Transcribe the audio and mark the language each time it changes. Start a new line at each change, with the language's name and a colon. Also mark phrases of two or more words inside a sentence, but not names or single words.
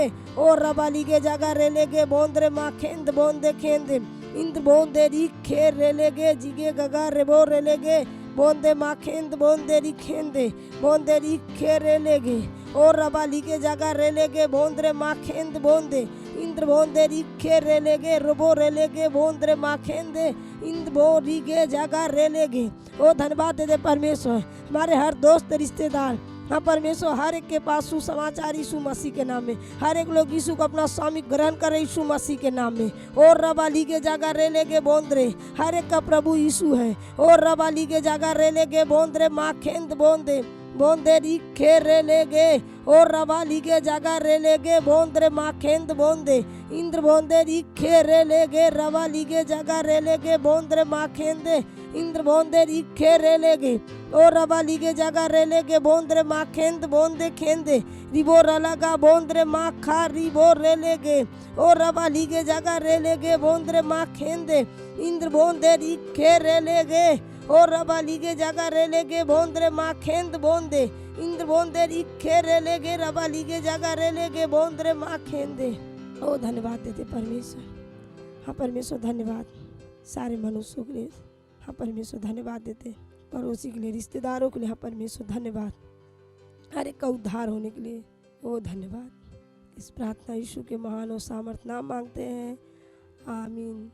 Hindi: और रबा लीगे जगा रे लेगे बोंद्रे माँ खेंद बोंदे खेंदे इंद्र बोंदे रिखे रे लेगे जिगे गगा रेबो रे लेगे बोंदे माँ खेंद बोंदे रिखेंदे बोंदे रिखे रे लेगे और रबा लीगे जगा रे लेगे बोंद्रे माँ खेंद बोंदे इंद्र बोंदे रिखे रे लेगे रोबो रे लेगे बोंद्रे माँ खेंदे इंद्र बो रीगे जगा रे लेगे। ओ धन्यवाद दे दे परमेश्वर। हमारे हर दोस्त रिश्तेदार, हाँ परमेश्वर, हर एक के पास सुसमाचार यीशु मसीह के नाम में। हर एक लोग यीशु को अपना स्वामी ग्रहण करे यीशु मसीह के नाम में। और रबा लीगे जागा रे लेगे बोंद्रे, हर एक का प्रभु यीशु है। और रबा लीगे जागा रे लेगे बोंद्रे माँ खेंद बोंदे बोंदे रिखे रे लेगे और रबा लीगे जागा रे लेगे बोंद्रे माँ खेंद बोंदे इंद्र बोंदे रिखे रे लेगे रबा लीगे जागा रे लेगे बोंद्रे माँ खेंदे इंद्र बोंदे रिखे रे लेगे और रबा लीगे जागा रे लेगे बोंद्रे माँ खेंद बोंदे खेंदे रिबो रलगा बोंद्रे माँ खा रिबो रे लेगे और रबा लीगे जागा रे लेगे बोंद्रे माँ खेंदे इंद्र बोंदे रिखे रे लेगे और रबा लीगे जागा रे लेगे बोंद्रे माँ खेंद बोंदे इंद्र बोंदे रिखे रे लेगे रबा लीगे जागा रे लेगे बोंद्रे माँ खेंदे। ओ धन्यवाद देते परमेश्वर। हाँ परमेश्वर धन्यवाद सारे मनुष्यों के लिए। हाँ परमेश्वर धन्यवाद देते हैं। पड़ोसी के लिए, रिश्तेदारों के लिए, हाँ परमेश्वर धन्यवाद। हर एक का उद्धार होने के लिए वो धन्यवाद। इस प्रार्थना यीशु के महान और सामर्थ्य नाम मांगते हैं, आमीन।